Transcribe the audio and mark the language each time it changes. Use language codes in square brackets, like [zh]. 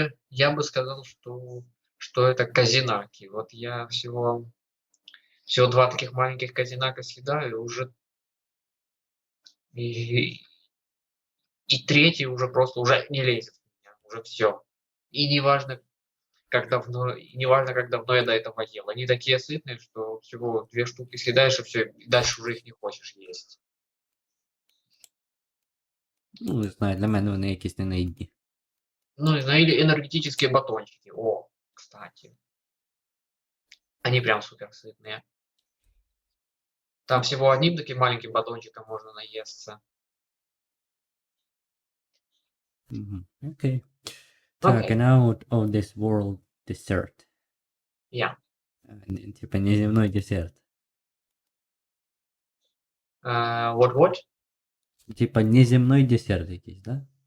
[ru] Я бы сказал, что это казинаки. Вот я всего 2 таких маленьких казинака съедаю, и уже и и 3-й уже просто уже не лезет в меня, уже все. И неважно, как давно я до этого ел. Они такие сытные, что всего 2 штуки съедаешь, и все, и дальше уже их не хочешь есть. [uk] Ну, не знаю, для мене вони якісь ненаїдні. [ru] Ну, не знаю, или энергетические батончики. О, кстати. Они прям супер сытные. Там всего одним таким маленьким батончиком можно наесться. Окей. Так, [en] and out of this world dessert. Yeah. [ru] Типа неземной десерт. [en] What? [ru] Типа неземной десерт [uk] якийсь, [ru] да?